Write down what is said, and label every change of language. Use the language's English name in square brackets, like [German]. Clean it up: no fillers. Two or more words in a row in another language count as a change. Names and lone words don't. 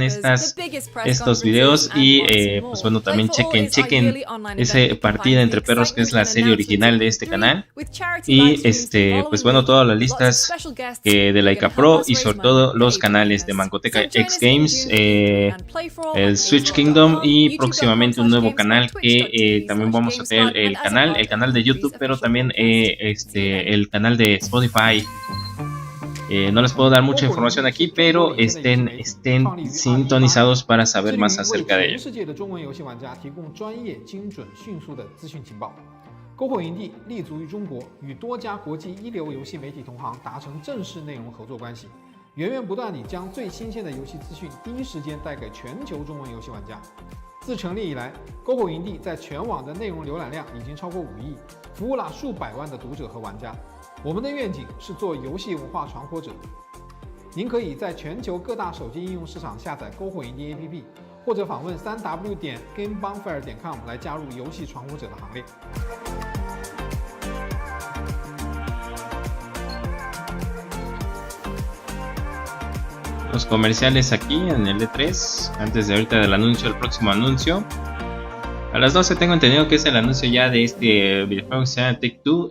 [Spanish] estos videos, y pues bueno, también chequen ese Partida entre Perros, que es la serie original de este canal, y pues bueno, todas las listas de Laika Pro, y sobre todo los canales de Mangoteca X Games, el Switch Kingdom, y próximamente un nuevo canal que también vamos a tener, el canal de YouTube, pero también el canal de Spotify. No les puedo dar mucha información aquí, pero estén sintonizados para saber más acerca de ello. [Chinese] 篝火营地立足于中国，与多家国际一流游戏媒体同行达成正式内容合作关系，源源不断地将最新鲜的游戏资讯第一时间带给全球中文游戏玩家。自成立以来，篝火营地在全网的内容浏览量已经超过5亿，服务了数百万的读者和玩家。我们的愿景是做游戏文化传播者。您可以在全球各大手机应用市场下载篝火营地 APP， 或者访问3w.gamebonfire.com 来加入游戏传播者的行列。 [Spanish] Los comerciales aquí en el E3, antes de ahorita del anuncio, el próximo anuncio. A las 12 tengo entendido que es el anuncio ya de este videojuego que se llama Take-Two.